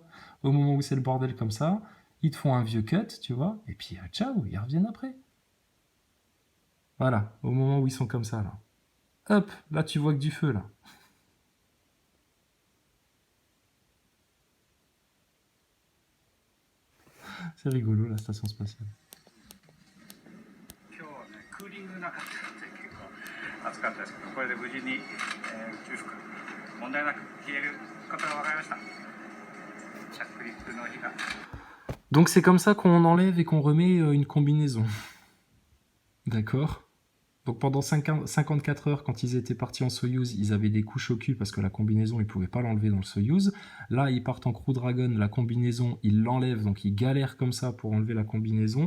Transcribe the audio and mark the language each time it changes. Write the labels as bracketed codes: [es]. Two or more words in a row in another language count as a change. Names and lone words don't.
[fr] Au moment où c'est le bordel comme ça, ils te font un vieux cut, tu vois, et puis ciao, ils reviennent après. Voilà, au moment où ils sont comme ça, là. Hop, là tu vois que du feu, là. C'est rigolo, la station spatiale. [ja] 今日はね、クーリングなかったので結構暑かったですけど、これで無事に、宇宙服問題なく消えることが分かりました。着陸の日が。 [fr] Donc c'est comme ça qu'on enlève et qu'on remet une combinaison. D'accord? Donc pendant 54 heures, quand ils étaient partis en Soyouz, ils avaient des couches au cul parce que la combinaison, ils ne pouvaient pas l'enlever dans le Soyouz. Là, ils partent en Crew Dragon, la combinaison, ils l'enlèvent, donc ils galèrent comme ça pour enlever la combinaison.